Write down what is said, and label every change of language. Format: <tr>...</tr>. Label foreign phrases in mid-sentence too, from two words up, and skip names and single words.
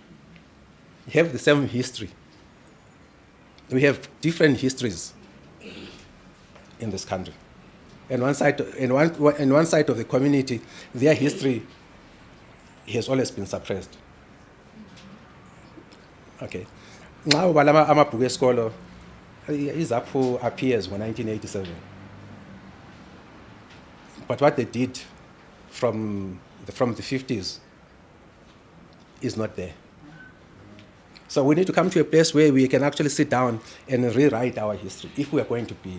<en>We have the same history. We have different histories in this country. And one side of the community, their history has always been suppressed. Okay. Now,</en> <nd>amabhuku esikolo izapho</nd> <en>appears in 1987. But what they did from the 50s is not there. So we need to come to a place where we can actually sit down and rewrite our history if we are going to be.</en>